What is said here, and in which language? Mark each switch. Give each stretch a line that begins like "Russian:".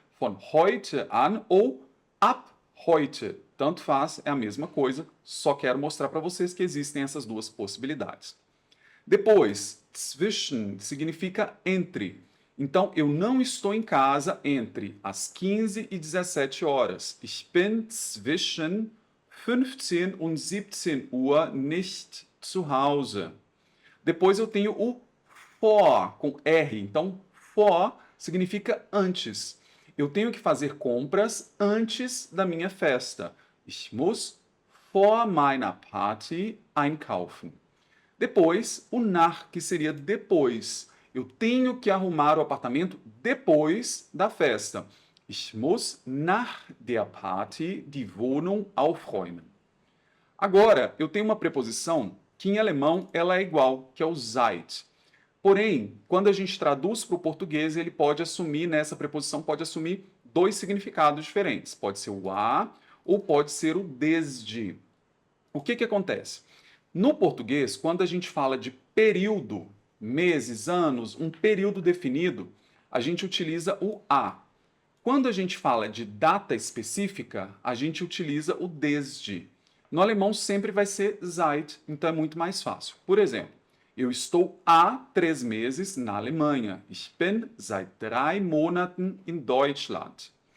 German: Von heute an ou ab heute.
Portuguese: Tanto faz, é a mesma coisa, só quero mostrar para vocês que existem essas duas possibilidades. Depois, zwischen significa entre. Então, eu não estou em casa entre as 15 e 17 horas.
German: Ich bin zwischen 15 und 17 Uhr nicht zu Hause.
Portuguese: Depois eu tenho o vor, com R. Então, vor significa antes. Eu tenho que fazer compras antes da minha festa.
German: Ich muss vor meiner Party einkaufen.
Portuguese: Depois, o nach, que seria depois. Eu tenho que arrumar o apartamento depois da festa.
German: Ich muss nach der Party die Wohnung aufräumen.
Portuguese: Agora, eu tenho uma preposição que em alemão ela é igual, que é o seit. Porém, quando a gente traduz para o português, ele pode assumir, nessa preposição, pode assumir dois significados diferentes. Pode ser o a ou pode ser o desde. O que que acontece? No português, quando a gente fala de período, meses, anos, um período definido, a gente utiliza o a. Quando a gente fala de data específica, a gente utiliza o desde. No alemão sempre vai ser seit, então é muito mais fácil. Por exemplo, eu estou há 3 meses na Alemanha.
German: Ich bin seit 3 Monaten in Deutschland.